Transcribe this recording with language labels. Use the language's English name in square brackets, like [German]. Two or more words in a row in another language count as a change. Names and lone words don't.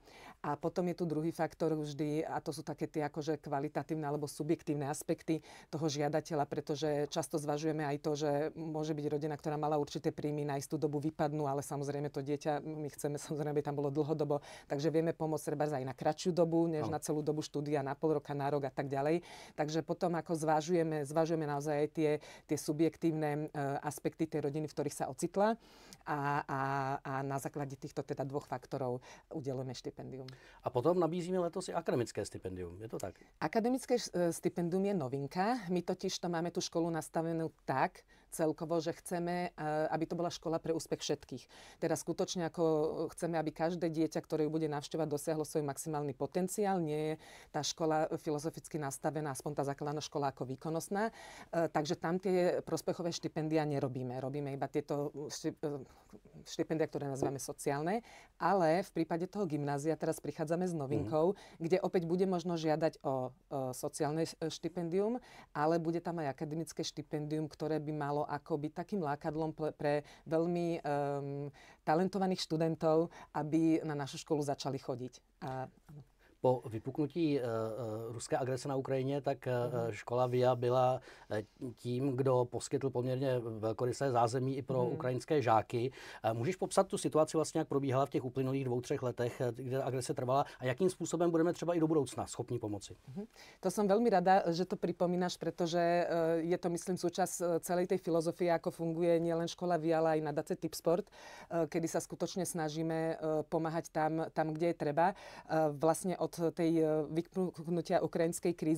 [Slovak] A potom je tu druhý faktor vždy, a to sú také tie akože kvalitatívne alebo subjektívne aspekty toho žiadateľa, pretože často zvažujeme aj to, že môže byť rodina, ktorá mala určité príjmy, na istú dobu vypadnú, ale samozrejme to dieťa, my chceme samozrejme, aby tam bolo dlhodobo, takže vieme pomôcť treba aj na kratšiu dobu, než na celú dobu štúdia, na pol roka, na rok a tak ďalej. Takže potom ako zvažujeme naozaj aj tie subjektívne aspekty tej rodiny, v ktorých sa ocitla. A na základe týchto teda dvoch faktorov udelujeme štipendium. [Czech] A potom nabízíme letos i akademické stipendium, je to tak? [Slovak] Akademické stipendium je novinka. My totiž to máme tú školu nastavenú tak celkovo, že chceme, aby to bola škola pre úspech všetkých. Teda skutočne ako chceme, aby každé dieťa, ktoré ju bude navštevovať, dosiahlo svoj maximálny potenciál. Nie je tá škola filozoficky nastavená, aspoň tá základná škola, ako výkonnostná. Takže tam tie prospechové štipendia nerobíme. Robíme iba tieto štipendia, ktoré nazývame sociálne. Ale v prípade toho gymnázia teraz prichádzame s novinkou, kde opäť bude možno žiadať o sociálne štipendium, ale bude tam aj akademické štipendium, ktoré by malo ako byť takým lákadlom pre veľmi talentovaných študentov, aby na našu školu začali chodiť. [Czech] Po vypuknutí ruské agrese na Ukrajině, tak škola VIA byla tím, kdo poskytl poměrně velkorysé zázemí i pro ukrajinské žáky. Můžeš popsat tu situaci vlastně, jak probíhala v těch uplynulých 2-3 letech, kde agrese trvala a jakým způsobem budeme třeba i do budoucna schopni pomoci? [Slovak] To som veľmi rada, že to pripomínaš, pretože je to, myslím, súčasť celej tej filozofie, ako funguje nielen škola VIA, ale aj nadace Tipsport, kedy sa skutočne snažíme pomáhať tam, kde je treba. Vlastne od tej vypuknutia ukrajinskej krízy.